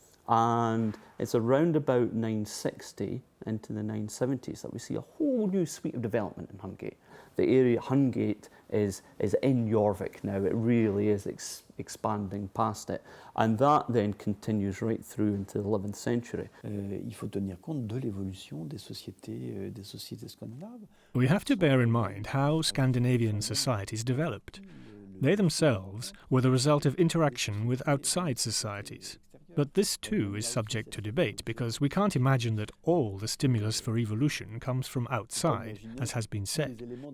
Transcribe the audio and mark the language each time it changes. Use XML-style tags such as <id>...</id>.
<en>And it's around about 960 into the 970s that we see a whole new suite of development in Hungate. The area Hungate is in Jorvik now. It really is expanding past it. And that then continues right through into the 11th century.</en> <fr>Il faut tenir compte de l'évolution des sociétés scandinaves.</fr> <en>We have to bear in mind how Scandinavian societies developed. They themselves were the result of interaction with outside societies. But this too is subject to debate, because we can't imagine that all the stimulus for evolution comes from outside, as has been said.</en>